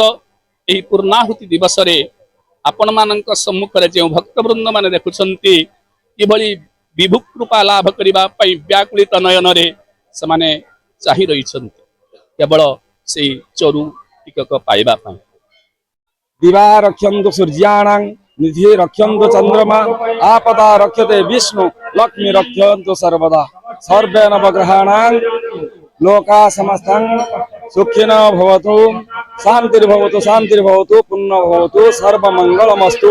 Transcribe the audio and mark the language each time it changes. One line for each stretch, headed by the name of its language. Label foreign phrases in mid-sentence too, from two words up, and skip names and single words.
Odia: ଏହି ପୂର୍ଣ୍ଣାହୁତି ଦିବସ ରେ ଆପଣ ମାନଙ୍କ ସମ୍ମୁଖ ରେ ଯେ ଭକ୍ତବୃନ୍ଦ ମାନେ ଦେଖୁଛନ୍ତି କିଭଳି ବିଭୁ କୃପା ଲାଭ କରିବା ପାଇଁ ବ୍ୟାକୁଳିତ ନୟନ ରେ ସମାନେ ଚାହିଁ ରହିଛନ୍ତି କେବଳ ସେ ଚରୁ ଟିକକ ପାଇବା ପାଇଁ।
Sanskrit: दिवा रक्षन्तु सूर्याणां निधि रक्षन्तु चंद्रमा आपदा रक्षते विष्णु लक्ष्मी रक्षन्तु सर्वदा सर्वे नवग्रहाणां लोका समस्तं सुखिनो भवतु शांतिर्भवतु पुण्यो भवतु सर्वमंगलमस्तु।